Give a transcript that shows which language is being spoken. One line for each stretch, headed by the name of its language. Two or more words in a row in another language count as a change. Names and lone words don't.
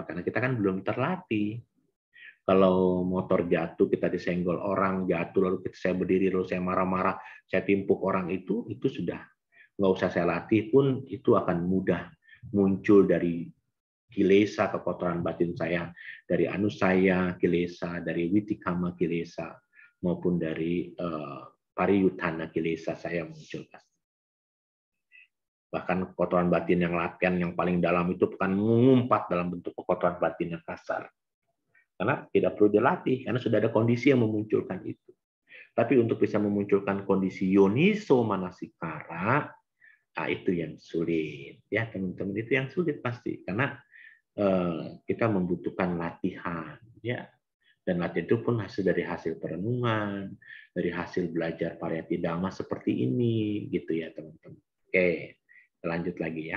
Indonesian: Karena kita kan belum terlatih. Kalau motor jatuh, kita disenggol orang, jatuh, lalu saya berdiri, lalu saya marah-marah, saya timpuk orang itu sudah nggak usah saya latih pun, itu akan mudah muncul dari kilesa, kekotoran batin saya, dari
Pali: anusaya kilesa,
Indonesian: dari
Pali: witikama kilesa,
Indonesian: maupun dari
Pali: pariyutthana kilesa
Indonesian: saya muncul. Bahkan kekotoran batin yang latihan yang paling dalam itu bukan mengumpat dalam bentuk kekotoran batin yang kasar. Karena tidak perlu dilatih, karena sudah ada kondisi yang memunculkan itu. Tapi untuk bisa memunculkan kondisi
Pali: yoniso manasikara,
Indonesian: itu yang sulit. Ya, teman-teman, itu yang sulit pasti. Karena kita membutuhkan latihan. Ya. Dan latihan itu pun hasil dari hasil perenungan, dari hasil belajar
Pali: pariyati dhamma
Indonesian: seperti ini. Gitu ya, teman-teman. Oke, lanjut lagi ya.